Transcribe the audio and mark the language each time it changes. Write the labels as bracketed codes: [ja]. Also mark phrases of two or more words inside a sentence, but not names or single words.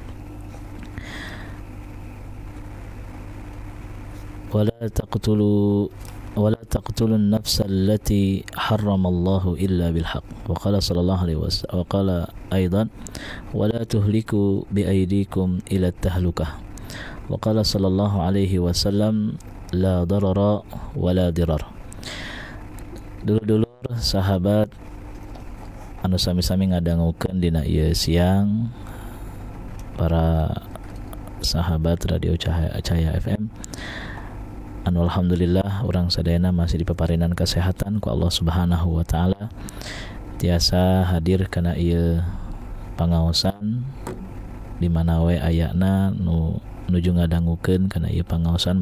[ar] ولا تقتلوا النفس التي حرم الله إلا بالحق وقال صلى الله عليه وسلم وقال أيضا ولا تهلكوا بأيديكم إلى التهلكة وقال صلى الله عليه وسلم لا ضرر ولا ضرر. [su] Dulur-dulur sahabat anu sami-sami ngadangukeun dina ieu siang, para sahabat Radio Cahaya FM anu alhamdulillah urang sadayana masih dipaparinan kesehatan ku Allah [ar] سبحانه وتعالى, [su] tiasa hadir kana ieu pangaosan di mana we ayana nuju ngadangukeun kana ieu pangaosan.